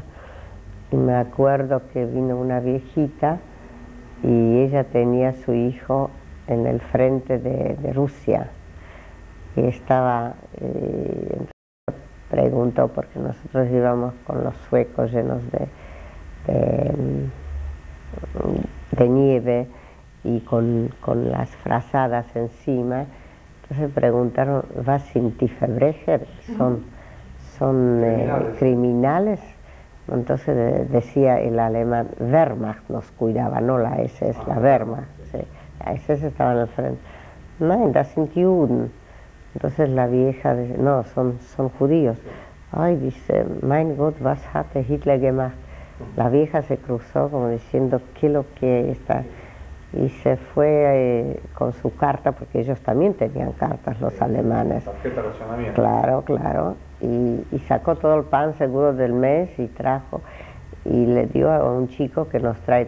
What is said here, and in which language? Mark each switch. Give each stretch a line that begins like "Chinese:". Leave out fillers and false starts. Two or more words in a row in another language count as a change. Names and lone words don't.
Spanish: Y me acuerdo que vino una viejita y ella tenía a su hijo en el frente de Rusia, y estaba, preguntó, porque nosotros íbamos con los suecos llenos de nieve y con las frazadas encima. Entonces preguntaron,
German: ¿was sind die Verbrecher?
Spanish: ¿Son criminales? Entonces decía el alemán, Wehrmacht nos cuidaba, no la SS, la Wehrmacht. Sí. La SS estaba en el frente.
German: Nein, das sind Juden.
Spanish: Entonces la vieja dice, no, son judíos. Ay, dice,
German: mein Gott, was hatte Hitler gemacht?
Spanish: La vieja se cruzó como diciendo, ¿qué es lo que está? Y se fue con su carta, porque ellos también tenían cartas, los alemanes. Tarjeta de racionamiento. Claro, claro. Y sacó todo el pan seguro del mes y trajo, y le dio a un chico que nos trae.